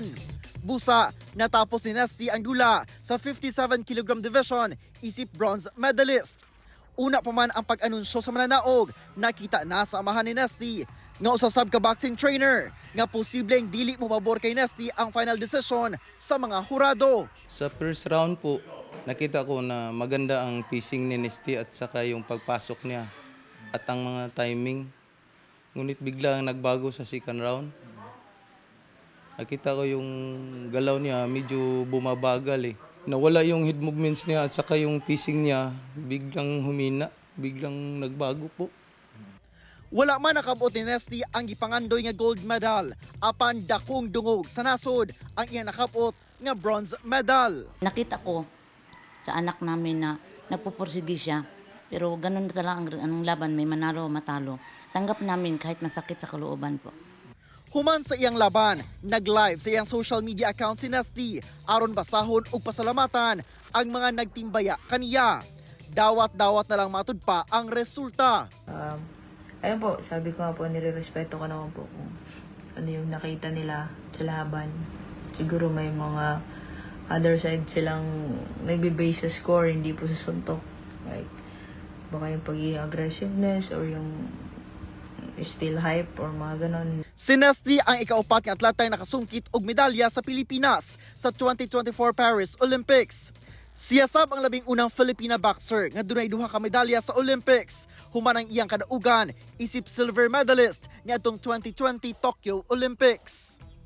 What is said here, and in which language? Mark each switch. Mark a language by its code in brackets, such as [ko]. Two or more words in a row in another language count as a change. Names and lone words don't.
[ceb] Busa, natapos ni Nesty ang dula sa 57 [en] kg division [ceb] isip [en] bronze medalist. [ceb] Una pa man ang pag-anunsyo sa mananaog, nakita na sa amahan ni Nesty nga usasab ka boxing trainer nga posibleng dili mo mabor kay Nesty ang final decision sa mga hurado. [tl] Sa [en] first round [tl] po, nakita ko na maganda ang pacing ni Nesty at saka yung pagpasok niya at ang mga timing. Ngunit biglang nagbago sa [en] second round. [tl] Nakita ko yung galaw niya medyo bumabagal eh. Nawala yung [en] head movements [tl] niya at saka yung pacing niya biglang humina, biglang nagbago po. [ceb] Wala man nakabot ni Nesty ang gipangandoy nga [en] gold medal, [ceb] apan dakong dungog sa nasod ang iyang nakabot nga [en] bronze medal. [tl] Nakita ko sa anak namin na napupursige siya, pero ganun na talaga ang laban, may manalo o matalo. Tanggap namin kahit masakit sa kalooban po. [ceb] Human sa iyang laban, nag-live sa iyang [en] social media account [ceb] si Nesty aron basahon ug pasalamatan ang mga nagtimbaya kaniya. Dawat-dawat na lang matud pa ang resulta. [tl] Ayun po, sabi ko nga po, nire-respeto ko naman po kung ano yung nakita nila sa laban. Siguro may mga [en] other side [tl] silang nagbe-base sa score, hindi po sa suntok. Like, baka yung pagiging aggressiveness or yung [en] still hype [tl] or mga ganon. [ceb] Si Nesty ang ikaupat nga atletang nakasungkit og medalya sa Pilipinas sa 2024 Paris Olympics. Siya sab ang labing unang [en] Filipina boxer [ceb] nga dunay duha ka medalya sa Olympics. Human ang iyang kadaugan isip [en] silver medalist [ceb] niadtong 2020 Tokyo Olympics.